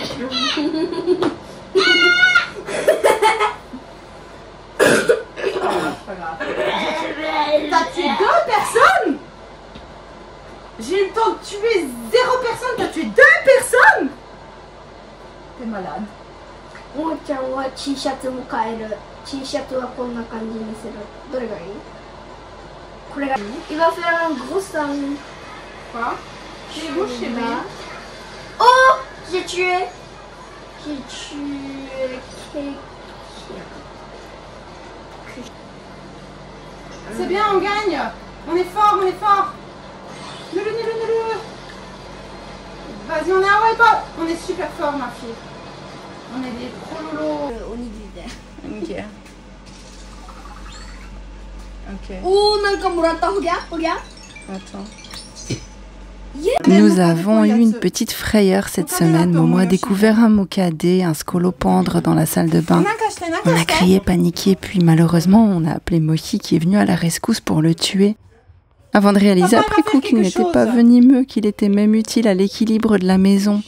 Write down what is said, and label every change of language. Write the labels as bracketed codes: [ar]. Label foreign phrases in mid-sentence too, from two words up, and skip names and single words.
[fr] T'as tué 2 personnes? J'ai eu le temps de tuer 0 personne, t'as tué 2 personnes? T'es malade. [ja] もーちゃんは T シャツも買える。 T シャツはこんな感じにする。どれがいい？これがいい？ [fr] Il va faire un gros sang. Quoi? Chez vous, chez moi. Oh! J'ai tué quelqu'un. C'est bien, on gagne. On est fort, on est fort. Ne le. Vas-y, on est un wipe-out. On est super fort, ma fille. On est des pro lolo. Ok. Ok. [ja] Oh, なんかもらった。ほぎゃほぎゃ。 [fr] Attends. Nous avons eu une petite frayeur cette semaine. Momo a découvert un mokadé, un scolopendre dans la salle de bain. On a crié, paniqué, puis malheureusement on a appelé Mochi qui est venu à la rescousse pour le tuer. Avant de réaliser après coup qu'il n'était pas venimeux, qu'il était même utile à l'équilibre de la maison.